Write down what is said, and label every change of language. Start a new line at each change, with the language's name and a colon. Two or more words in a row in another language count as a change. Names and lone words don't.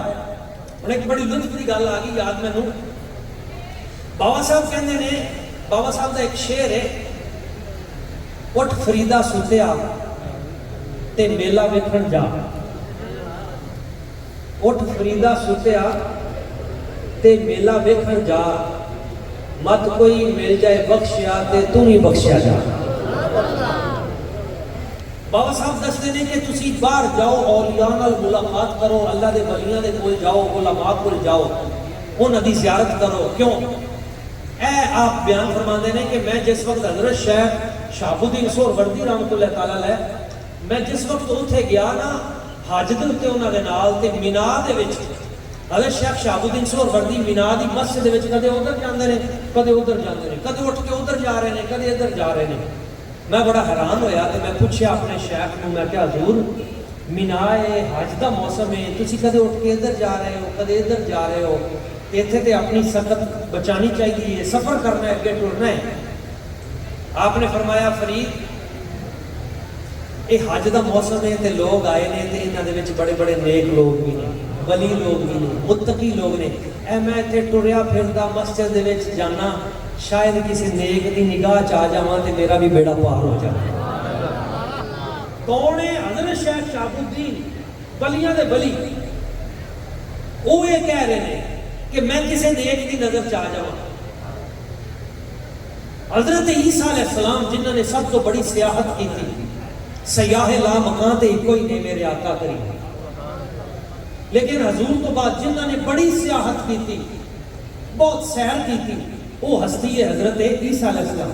Urdu: اور ایک بڑی لطف کی
Punjabi: گل آ گئی یاد مینوں.
Urdu: بابا صاحب
Punjabi: کہندے نے،
Urdu: بابا صاحب کا ایک شعر ہے،
Punjabi: اٹھ فریدا سوتیا تے میلہ ویکھن جا. اٹھ فریدا سوتیا تے میلہ ویکھن جا، مت کوئی مل جائے بخشیا تے تو ہی بخشیا جا. بابا صاحب دستے نے کہ تسی باہر جاؤ، اولیاء نال ملاقات کرو، اللہ دے ولیاں دے کول جاؤ، علماء کول جاؤ، انہاں دی زیارت کرو. کیوں؟ اے آپ بیان فرماندے نے کہ میں جس وقت حضرت شیخ شہاب الدین سہروردی رحمۃ اللہ تعالی علیہ میں جس وقت اتھے گیا نا حج دے تے انہاں دے نال تے مینا دے وچ حضرت شیخ شہاب الدین سہروردی مینا دی مسجد دے وچ کدے ادھر جاندے نے کدے ادھر جاندے نے، کدے اٹھ کے ادھر جا رہے نے کدے ادھر جا رہے نے. میں بڑا حیران ہویا تے میں پوچھیا اپنے شیخ نوں، میں کہا حضور مینا ہے، حج دا موسم ہے، تسی کدے اٹھ کے ادھر جا رہے ہو کدے ادھر جا رہے ہو، ایتھے تے اپنی سکت بچانی چاہیے، سفر کرنا ہے، اگے ٹرنا ہے. آپ نے فرمایا فرید یہ حج دا موسم ہے تے لوگ آئے نے تے انہاں دے وچ بڑے بڑے نیک لوگ بھی نے، ولی لوگ بھی نے، متقی لوگ نے. اے میں تے ٹریا پھردا مسجد دے وچ جانا، شاید کسی نیک دی نگاہ چ آ جاواں تے میرا بھی بیڑا پار ہو جائے.
Urdu: کون ہے؟ حضرت شیخ شہاب الدین
Punjabi: ولیاں دے ولی.
Urdu: وہ یہ کہہ رہے ہیں کہ میں کسی
Punjabi: نیک دی نظر چ آ جاواں.
Urdu: حضرت عیسیٰ علیہ السلام جنہوں نے سب تو بڑی سیاحت کی تھی، سیاح لا مکان تے کوئی نہیں میرے آقا کریم، لیکن حضور تو بعد جنہوں نے بڑی سیاحت کی تھی، بہت سیر کی تھی، وہ ہستی ہے حضرت عیسیٰ علیہ السلام.